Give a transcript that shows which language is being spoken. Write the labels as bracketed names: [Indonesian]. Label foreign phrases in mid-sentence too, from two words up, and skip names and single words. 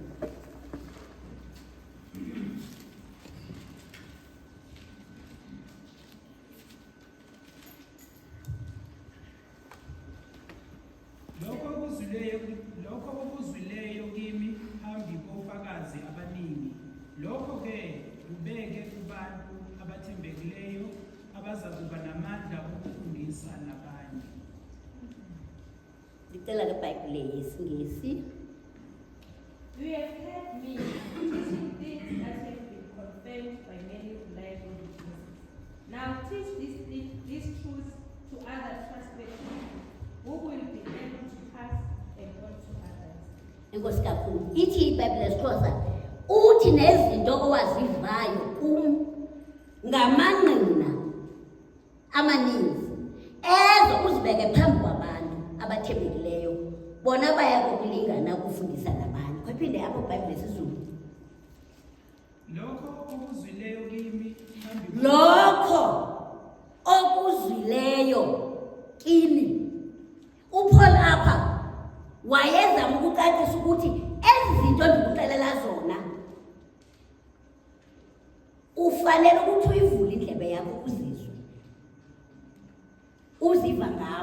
[Zulu] Lokho okuzwileyo kimi phambi kofakazi abaningi, lokho-ke kubeke kubantu abathembekileyo abazakuba namandla okufundisa nabanye. Ngicela ke iBhayibhile yesiNgisi. [English] You have heard me teaching things that have been confirmed by many who lie on witnesses. Now teach these truths to other trusted people who will be able to pass them on to others. [Xhosa] Enkosi kakhulu. Ithi iBhayibhile yesiXhosa uthi nezinto owazivayo kum ngamanqina amaninzi ezo uzibeke phambi kwabantu abathembekileyo, bona baya kokulingana ukufundisa nabanye. Kwaphinde apho iBhayibhile yesiZulu. [Zulu] Lokho okuzwileyo kimi phambi Lokho okuzwileyo kimi. [Xhosa] uPaul apha wayezama ukucacisa ukuthi ezi zinto ndikuxelela zona ufanele ukuthi uyivule indlebe yakho uzizwe, uziva ngam.